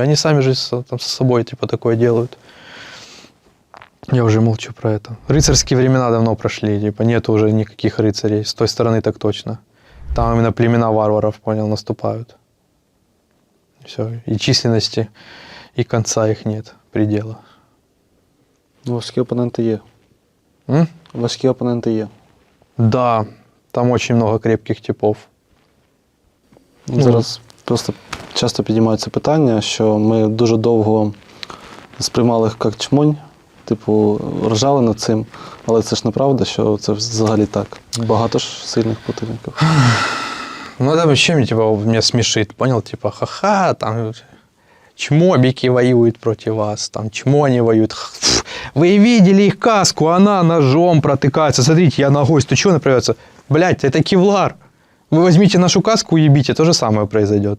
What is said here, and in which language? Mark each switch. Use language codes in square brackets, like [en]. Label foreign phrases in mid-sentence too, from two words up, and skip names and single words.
[ru] Они сами же там со собой, типа, такое делают. Я уже молчу про это. Рыцарские времена давно прошли. Типа, нету уже никаких рыцарей. С той стороны так точно. Там именно племена варваров, понял, наступают. Все. И численности, и конца их нет, предела. [uk] Важкі опоненти є. Важкі опоненти є. [ru] Да, там очень много крепких типов. [uk] Зараз просто часто піднімається питання, що ми дуже довго сприймали їх як чмонь, типу, ржали над цим, але це ж неправда, що це взагалі так. Багато ж сильних противників. Ну, [ru] это вообще типа, меня смешит, понял? Типа, ха-ха, там чмобики воюют против вас, там чмо они воюют. Фу, вы видели их каску, она ножом протыкается. Смотрите, я ногой стучу, она проявится. Блядь, это кевлар. Вы возьмите нашу каску и ебите, то же самое произойдет.